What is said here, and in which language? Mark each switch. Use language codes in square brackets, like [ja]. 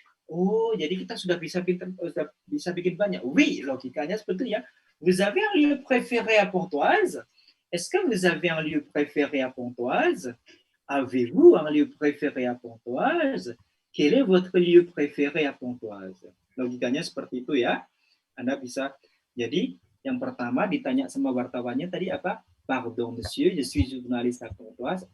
[id] Oh, jadi kita sudah bisa bikin banyak. Oui, logikanya seperti itu ya. [fr] Vous avez un lieu préféré à Pontoise? Est-ce que vous avez un lieu préféré à Pontoise? Avez-vous un lieu préféré à Pontoise? Quel est votre lieu préféré à Pontoise? [id] Logikanya seperti itu ya. Anda bisa. Jadi yang pertama ditanya sama wartawannya tadi apa? [fr] Pardon monsieur, je suis journaliste à Pontoise.